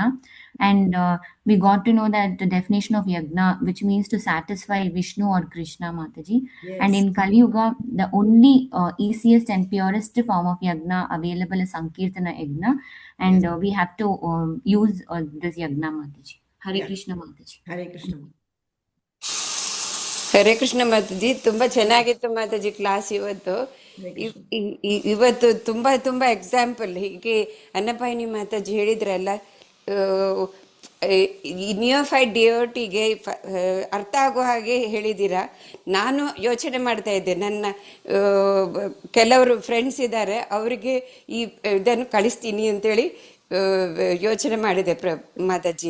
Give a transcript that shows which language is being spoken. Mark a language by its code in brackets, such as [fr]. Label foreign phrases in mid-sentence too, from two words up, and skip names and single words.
[en] And we got to know that the definition of yagna, which means to satisfy Vishnu or Krishna Mataji. Yes. And in Kali Yuga, the only easiest and purest form of yagna available is Sankirtana yagna, and we have to use this yagna Mataji. Hare Krishna Mataji. Hare Krishna. [kn] ಹರೇ ಕೃಷ್ಣ ಮಾತಾಜಿ, ತುಂಬಾ ಚೆನ್ನಾಗಿತ್ತು ಮಾತಾಜಿ ಕ್ಲಾಸ್ ಇವತ್ತು. ಇವತ್ತು ತುಂಬಾ ತುಂಬಾ ಎಕ್ಸಾಂಪಲ್ ಹೀಗೆ ಅನ್ನಪಾಯಿನಿ ಮಾತಾಜಿ ಹೇಳಿದ್ರಲ್ಲ, [en] neophyte devotee-ge [kn] ಅರ್ಥ ಆಗೋ ಹಾಗೆ ಹೇಳಿದ್ದೀರಾ. ನಾನು ಯೋಚನೆ ಮಾಡ್ತಾ ಇದ್ದೆ, ನನ್ನ ಕೆಲವರು ಫ್ರೆಂಡ್ಸ್ ಇದ್ದಾರೆ, ಅವರಿಗೆ ಈ ಇದನ್ನು ಕಳಿಸ್ತೀನಿ ಅಂತೇಳಿ ಯೋಚನೆ ಮಾಡಿದೆ ಮಾತಾಜಿ.